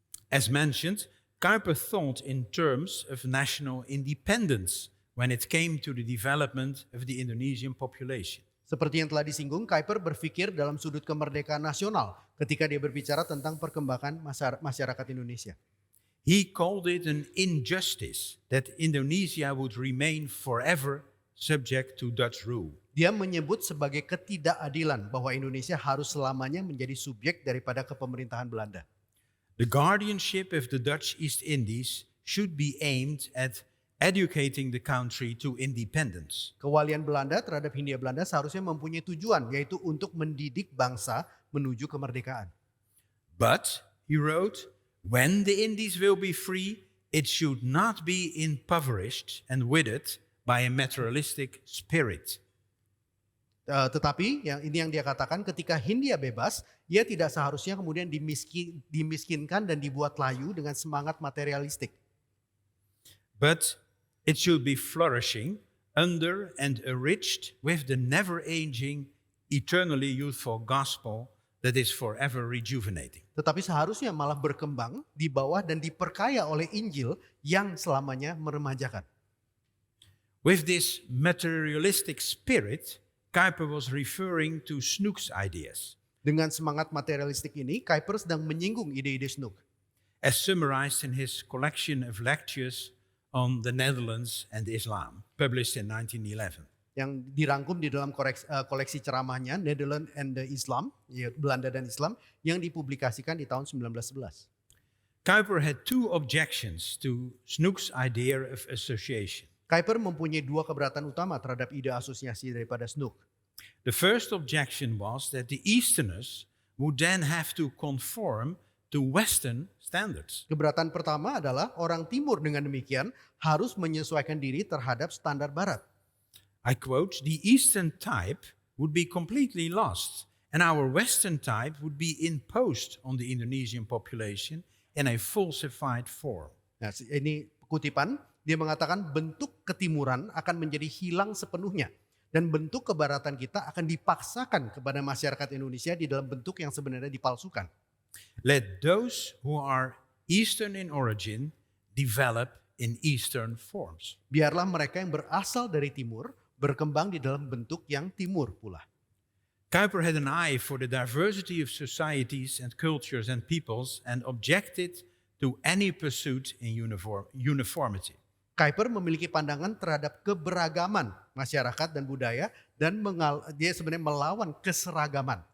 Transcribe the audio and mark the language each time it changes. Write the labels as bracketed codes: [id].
[en] As mentioned, Kuyper thought in terms of national independence when it came to the development of the Indonesian population. [id] Seperti yang telah disinggung, Kuyper berpikir dalam sudut kemerdekaan nasional ketika dia berbicara tentang perkembangan masyarakat Indonesia. [en] He called it an injustice that Indonesia would remain forever subject to Dutch rule. [id] Dia menyebut sebagai ketidakadilan bahwa Indonesia harus selamanya menjadi subjek daripada kepemerintahan Belanda. [en] The guardianship of the Dutch East Indies should be aimed at educating the country to independence. [id] Kewalian Belanda terhadap Hindia Belanda seharusnya mempunyai tujuan, yaitu untuk mendidik bangsa menuju kemerdekaan. [en] But, he wrote, when the Indies will be free, it should not be impoverished and withered by a materialistic spirit. [id] Tetapi ini yang dia katakan, ketika Hindia bebas, ia tidak seharusnya kemudian dimiskinkan dan dibuat layu dengan semangat materialistik. [en] But it should be flourishing under and enriched with the never-aging, eternally youthful gospel that is forever rejuvenating. [id] Tetapi seharusnya malah berkembang di bawah dan diperkaya oleh Injil yang selamanya meremajakan. [en] With this materialistic spirit, Kuyper was referring to Snoek's ideas, [id] Dengan semangat materialistik ini, Kuyper sedang menyinggung ide-ide Snoek. [en] as summarized in his collection of lectures on the Netherlands and Islam, published in 1911. [id] Yang dirangkum di dalam koleksi ceramahnya Netherlands and the Islam, ya, Belanda dan Islam, yang dipublikasikan di tahun 1911. [en] Kuyper had two objections to Snoek's idea of association. [id] Kuiper mempunyai dua keberatan utama terhadap ide asosiasi daripada Snook. [en] The first objection was that the Easterners would then have to conform to Western standards. [id] Keberatan pertama adalah orang Timur dengan demikian harus menyesuaikan diri terhadap standar Barat. [en] I quote, "The Eastern type would be completely lost, and our Western type would be imposed on the Indonesian population in a falsified form." [id] Nah, ini kutipan, dia mengatakan bentuk ketimuran akan menjadi hilang sepenuhnya. Dan bentuk kebaratan kita akan dipaksakan kepada masyarakat Indonesia di dalam bentuk yang sebenarnya dipalsukan. [en] Let those who are Eastern in origin develop in Eastern forms. [id] Biarlah mereka yang berasal dari timur berkembang di dalam bentuk yang timur pula. [en] Kuiper had an eye for the diversity of societies and cultures and peoples and objected to any pursuit in uniformity. [id] Kuiper memiliki pandangan terhadap keberagaman masyarakat dan budaya dan dia sebenarnya melawan keseragaman.